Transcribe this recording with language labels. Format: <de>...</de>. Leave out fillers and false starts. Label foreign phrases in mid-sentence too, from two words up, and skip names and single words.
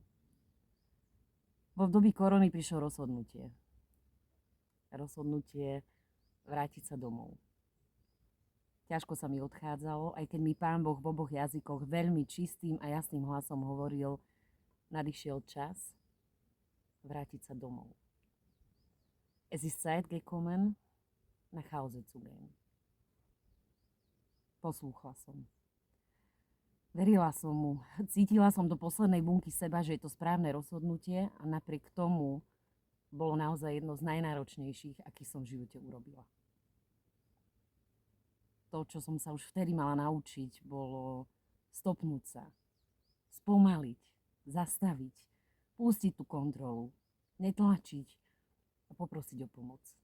<sk>V období korony prišlo rozhodnutie. Rozhodnutie vrátiť sa domov. Ťažko sa mi odchádzalo, aj keď mi Pán Boh v oboch jazykoch veľmi čistým a jasným hlasom hovoril, nadišiel čas vrátiť sa domov.</sk> <de>Es ist Zeit gekommen, nach Hause zu gehen.</de> <sk>Poslúchla som. Verila som mu. Cítila som do poslednej bunky seba, že je to správne rozhodnutie a napriek tomu bolo naozaj jedno z najnáročnejších, akých som v živote urobila. To, čo som sa už vtedy mala naučiť, bolo stopnúť sa, spomaliť, zastaviť, pustiť tú kontrolu, netlačiť a poprosiť o pomoc.</sk>